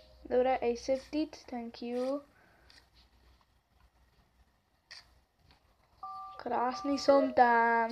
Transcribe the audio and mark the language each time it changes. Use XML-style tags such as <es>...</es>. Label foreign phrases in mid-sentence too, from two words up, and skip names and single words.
<sk>Dobre,</sk> <en>accepted, thank you.</en> <sk>Krásny som tam.</sk>